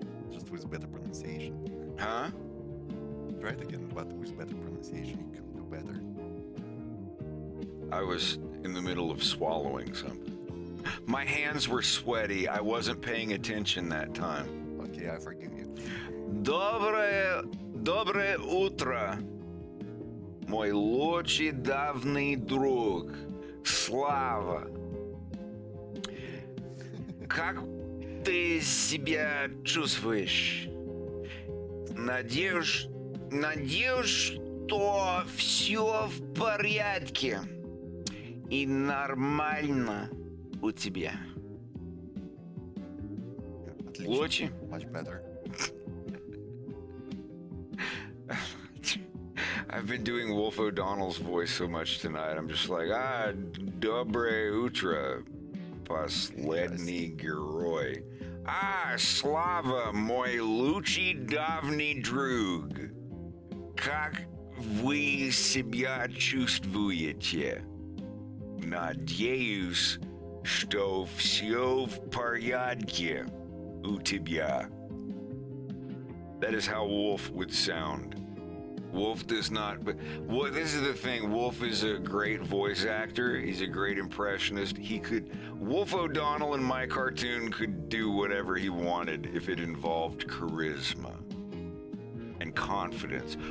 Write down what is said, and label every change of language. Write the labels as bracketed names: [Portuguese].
[English] Just with better pronunciation. Huh? Try it again, but with better pronunciation. You can do better. I was in the middle of swallowing something. My hands were sweaty. I wasn't paying attention that time. Okay, I forgive you. [Russian] Доброе утро, мой лучший давний друг, Слава. Как ты себя чувствуешь? Надеюсь, что все в порядке и нормально у тебя. Лучше? [English] Much better. I've been doing Wolf O'Donnell's voice so much tonight. I'm just like, dobre utro, последний герой. [Russian] Slava, мой лучший давний друг. Как вы себя чувствуете? Надеюсь, что все в порядке у тебя. [English] That is how Wolf would sound. Wolf does not, but this is the thing. Wolf is a great voice actor. He's a great impressionist. Wolf O'Donnell in my cartoon could do whatever he wanted if it involved charisma and confidence.